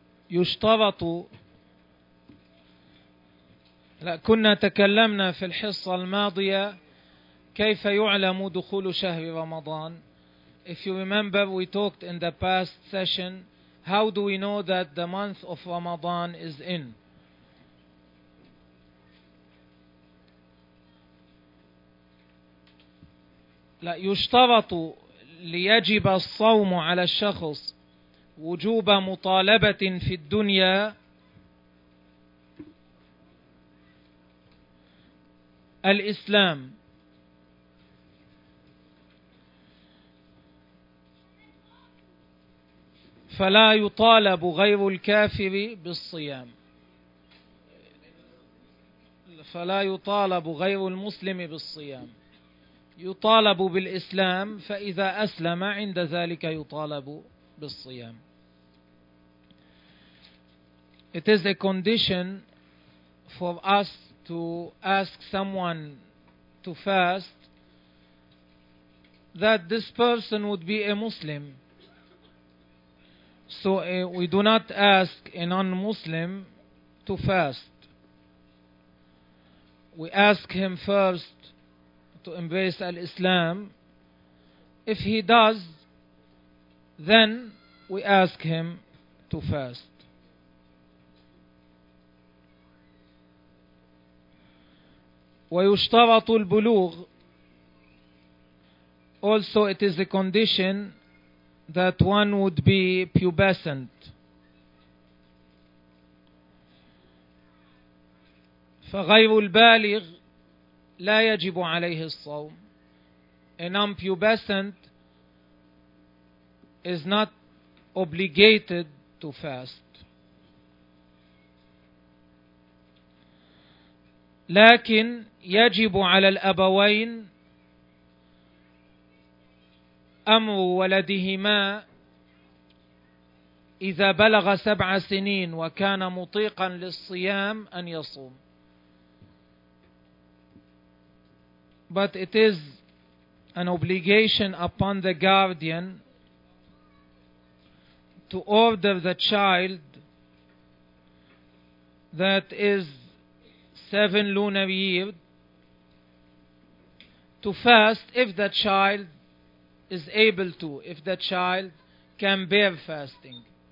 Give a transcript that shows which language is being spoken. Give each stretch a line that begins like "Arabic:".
Arabic: يشترط لا كنا تكلمنا في الحصة الماضية كيف يعلم دخول شهر رمضان.
English: If you remember, we talked in the past session, how do we know that the month of Ramadan is in?
Arabic: لا يشترط ليجب الصوم على الشخص وجوب مطالبة في الدنيا الإسلام. فلا يطالب غير الكافر بالصيام. فلا يطالب غير المسلم بالصيام. يطالب بالإسلام، فإذا أسلم عند ذلك يطالب بالصيام.
English: It is a condition for us to ask someone to fast that this person would be a Muslim. So we do not ask a non-Muslim to fast. We ask him first to embrace al-Islam. If he does, then we ask him to fast.
Arabic: ويشترط البلوغ.
English: Also it is a condition that one would be pubescent.
Arabic: فغير البالغ لا يجب عليه الصوم.
English: A non-pubescent is not obligated to fast.
Arabic: لكن يجب على الأبوين أمر ولدهما إذا بلغ 7 سنين وكان مطيقا للصيام أن يصوم.
English: But it is an obligation upon the guardian to order the child that is 7 lunar years to fast if the child is able to, if the child can bear fasting.